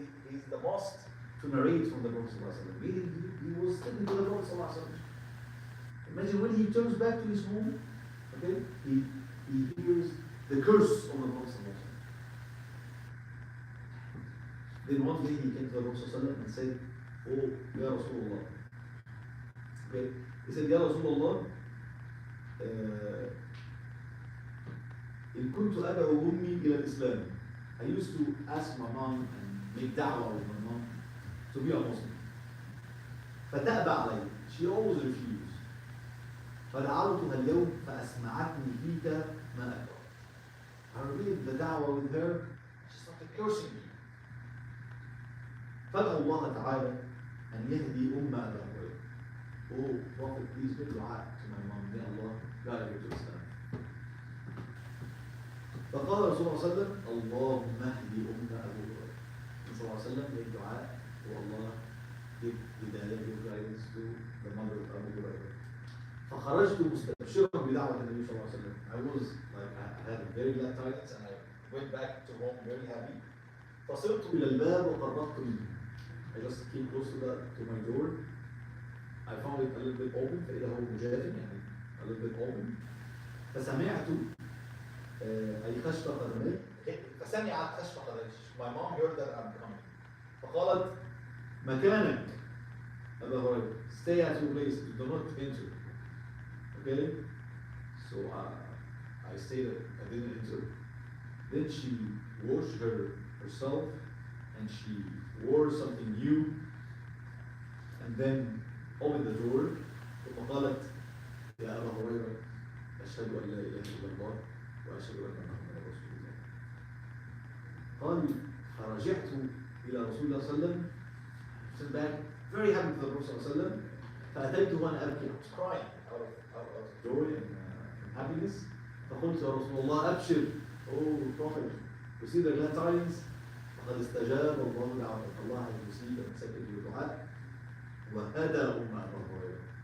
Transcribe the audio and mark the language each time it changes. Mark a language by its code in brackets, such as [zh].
[en] He's the most to narrate from the Prophet ﷺ. He was sticking to the Prophet ﷺ. Imagine when he turns back to his home, okay, he hears the curse of the Prophet ﷺ. Then one day he came to the Prophet ﷺ and said, oh, Ya Rasulullah. Okay, he said, Ya Rasulullah, [ar] إن كنت أدعو أمي إلى الإسلام. [en] I used to ask my mom and make da'wah with my mom to be a Muslim. [ar] فتأبى علي. [en] She always refused. [ar] فدعوتها اليوم فأسمعتني فيك ما أكره. [en] I read the da'wah with her. She started cursing me. [ar] فادعو الله تعالى أن يهدي أم أبا هريرة. [en] Oh, Prophet, please make dua to my mom. May Allah guide her to Islam. [ar] فقال رسول الله صلى الله عليه وسلم اللهم اهدي أم أبو هريرة. صلى الله عليه وسلم [en] made dua to Allah, give hidayah, give guidance to the mother of Abu Hurairah. [ar] فخرجت مستبشرا بدعوة النبي صلى الله عليه وسلم. [en] I was like, I had very glad tidings and I went back to home very happy. [ar] فصرت إلى الباب وقربت منه. [en] I just came close to my door. I found it a little bit open. [ar] فإذا هو مجاف يعني [en] a little bit open. [ar] فسمعت أي خشف قدمي. فسمعت خشف قدمي. [en] My mom heard that I'm coming. [ar] فقالت مكانك أبا هريرة, [en] stay at your place, do not enter. Okay? So I stayed, I didn't enter. Then she washed herself and she wore something new and then opened the door. [ar] ثم قالت يا أبا هريرة أشهد أن لا إله إلا الله وأشهد أن محمدا رسول الله. قال فرجعت إلى رسول الله صلى الله عليه وسلم, [en] sent back very happy to the Prophet [ar] صلى الله عليه وسلم. فأتيته وأنا أبكي, [en] I was crying out of joy and happiness. [ar] فقلت يا رسول الله أبشر, [en] oh Prophet, receive the glad tidings. [ar] فقد استجاب الله دعوتك, [en] Allah has received and accepted your dua. [ar] وهدى أم أبا هريرة.